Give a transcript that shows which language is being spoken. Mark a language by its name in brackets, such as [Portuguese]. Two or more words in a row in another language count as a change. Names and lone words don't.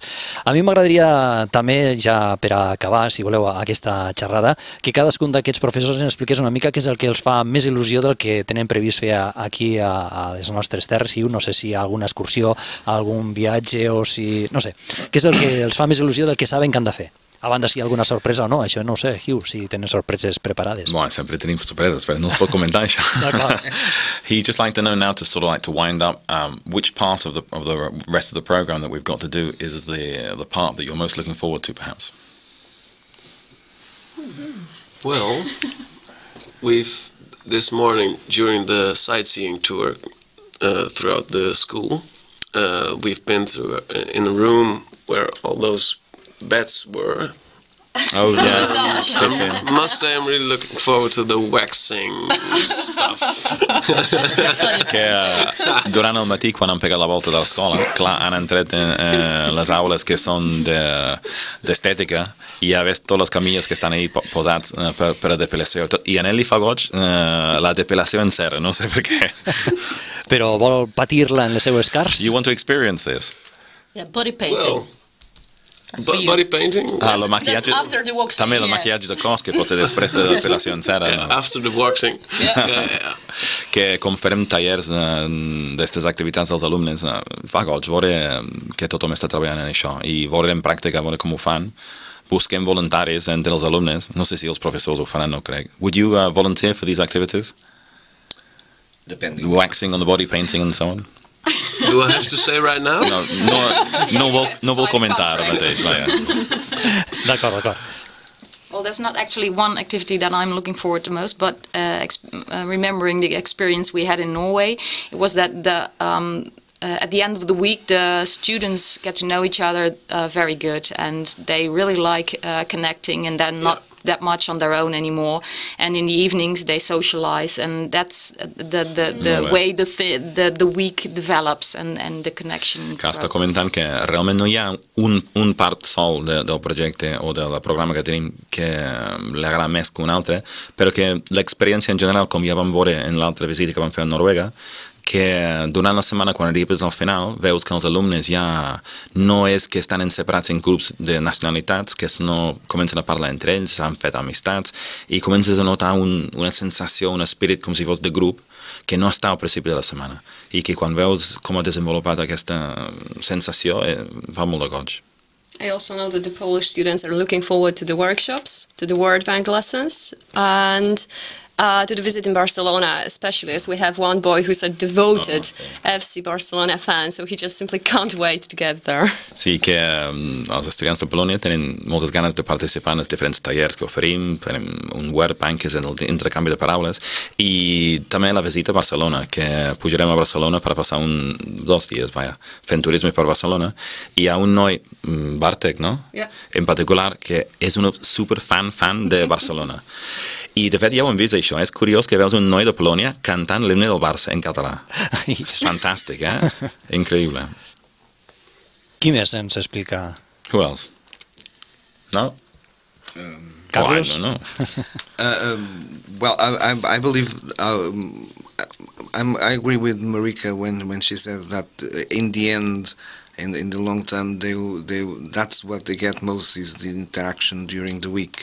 [Catalan] A mi m'agradaria també, ja per acabar, si voleu, aquesta xerrada, que cadascun d'aquests professors ens expliqués una mica què és el que els fa més il·lusió del que tenen previst fer aquí a les nostres terres, no sé si hi ha alguna excursió, algun viatge o si... no sé, què és el que els fa més il·lusió del que saben que han de fer? A banda si hi ha alguna sorpresa o no, això no ho sé, Hugh, si tenen sorpreses preparades. Bueno, sempre tenim sorpreses, però no es pot comentar això. [English] He'd just like to know now, to sort of like to wind up, which part of the rest of the program that we've got to do is the part that you're most looking forward to, perhaps? Well, this morning during the sightseeing tour throughout the school, we've been in a room where all those beds were. Oh, yeah. I must say I'm really looking forward to the waxing stuff. [Catalan] Que durant el matí, quan han pegat la volta de l'escola, clar, han entrat les aules que són d'estètica i ja ves totes les camilles que estan ahí posats per a depilació. I a ell li fa goig la depilació en cera, no sé per què. Però vol patir-la en les seues cars? [English] You want to experience this? Yeah, body painting. Body painting? [Catalan] El maquillatge, [English] after the waxing, [Catalan] també el maquillatge de cos, que pot ser després de depilació en cera. [English] After the waxing. [Catalan] Que com farem tallers d'aquestes activitats dels alumnes, fa goig veure que tothom està treballant en això i veure en pràctica, veure com ho fan. Busquem voluntaris entre els alumnes, no sé si els professors ho faran, no crec. [English] Would you volunteer for these activities? Depending. Waxing on the body painting and so on? Do I have to say right now? [Catalan] No vou comentar mateix, vaja. D'acord. [English] Well, that's not actually one activity that I'm looking forward to most, but remembering the experience we had in Norway, it was that at the end of the week, the students get to know each other very good, and they really like connecting, and they're not that much on their own anymore. And in the evenings, they socialize, and that's the way the week develops and the connection. [Catalan] Que està comentant que realment no hi ha un part sol del projecte o del programa que tenim que li agrada més que un altre, però que l'experiència en general, com ja vam veure en l'altra visita que vam fer a Noruega, que durant la setmana, quan arribes al final, veus que els alumnes ja no és que estan separats en grups de nacionalitats, que no comencen a parlar entre ells, s'han fet amistats, i comences a notar una sensació, un espírit com si fos de grup, que no està al principi de la setmana, i que quan veus com ha desenvolupat aquesta sensació, fa molt de goig. [English] I also know that the Polish students are looking forward to the workshops, to the Word Bank lessons, and to the visit in Barcelona, especially as we have one boy who's a devoted FC Barcelona fan, so he just simply can't wait to get there. [Catalan] Sí, que els estudiants de Polònia tenen moltes ganes de participar en els diferents tallers que oferim, tenim un Word Bank, que és l'intercanvi de paraules, i també la visita a Barcelona, que pujarem a Barcelona per passar 2 dies, fent turisme per Barcelona, i hi ha un noi, Bartek, no? [English] Yeah. [Catalan] En particular, que és un superfan de Barcelona. I de fet ja ho hem vist això, és curiós que veus un noi de Polònia cantant l'himne del Barça en català. És fantàstic, Increïble. Qui més ens explica? [English] Who else? No? Carlos? I don't know. Well, I believe I agree with Marika when she says that in the end, in the long term, that's what they get most is the interaction during the week.